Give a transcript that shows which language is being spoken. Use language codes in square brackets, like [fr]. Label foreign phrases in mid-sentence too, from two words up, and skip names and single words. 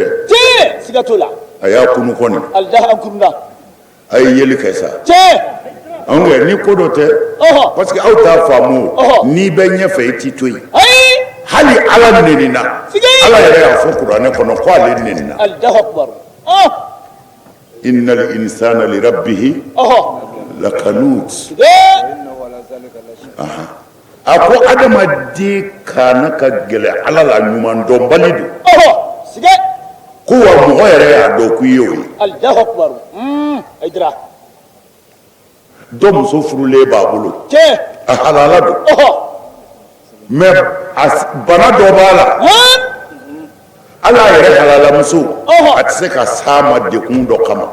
[bm] tiɲɛ siga t'o la a y'a kunu kɔni [ar] الله أكبر [bm] a ye yeli kɛ sa tiɲɛ anw kɛ ni ko dɔ tɛ [fr] parce que [bm] aw t'a faamu n'i bɛ ɲɛfɛ i t'i to yen hali ala nɛnina ala yɛrɛ y'a fɔ kuranɛ kɔnɔ ko ale nɛnina [ar] الله أكبر إن الإنسان لربه لكنود [bm] a ko adamaden kana ka gɛlɛ ala la ɲuman dɔnbali don ko wa mɔgɔ yɛrɛ y'a dɔn k'i ye o ye [ar] الله أكبر Haidara [bm] dɔ muso furulen b'a bolo tiɲɛ a halala don mais bana dɔ b'a la ala yɛrɛ halalamuso a tɛ se ka s'a ma dekun dɔ kama